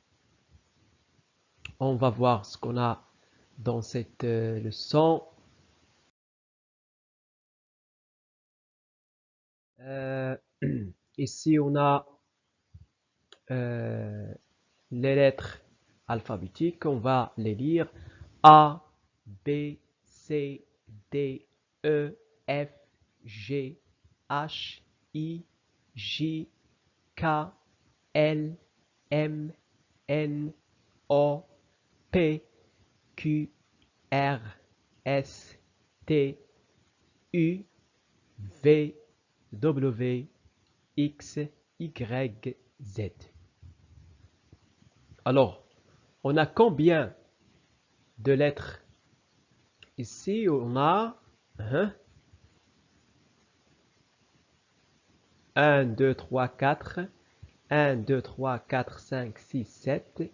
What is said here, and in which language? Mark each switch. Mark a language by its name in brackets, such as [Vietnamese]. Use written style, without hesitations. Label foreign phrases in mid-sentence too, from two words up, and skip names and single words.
[French] On va voir ce qu'on a dans cette leçon. Ici, on a les lettres alphabétiques. On va les lire. A, B, C, D, E, F, G, H, I, J, K, L, M, N, O, P, Q, R, S, T, U, V, W, X, Y, Z. Alors, on a combien de lettres? Ici, on a 1, 2, 3, 4. 1, 2, 3, 4, 5, 6, 7.